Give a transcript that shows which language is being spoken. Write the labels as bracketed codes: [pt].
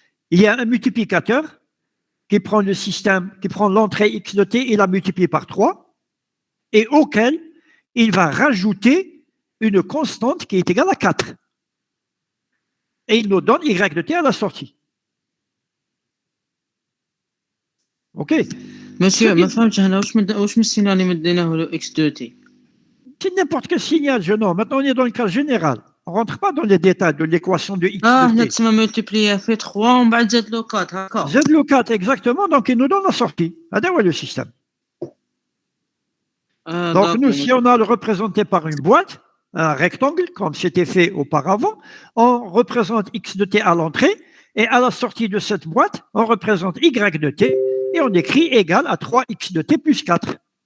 [fr] Il y a un multiplicateur qui prend le système, qui prend l'entrée X de T et la multiplie par 3, et auquel il va rajouter une constante qui est égale à 4. Et il nous donne Y de T à la sortie. OK. [ar] Monsieur, ما فهمتش هنا واش من السينال اللي مديناه له اكس دو تي. [fr] C'est n'importe quel signal, jeune homme. Maintenant, on est dans le cas général. On ne rentre pas dans les détails de l'équation de X de [ar] هنا [fr] T. [ar] تسمى ملتيبلي في 3 ومن بعد زاد له 4 هكا. [fr] Z le 4, exactement. Donc, il nous donne la sortie. Regardez où est le système. Donc, nous, si on a le représenté par une boîte, un rectangle, comme c'était fait auparavant, on représente X de T à l'entrée, et à la sortie de cette boîte, on représente Y de T, et on écrit égal à 3X de T plus 4.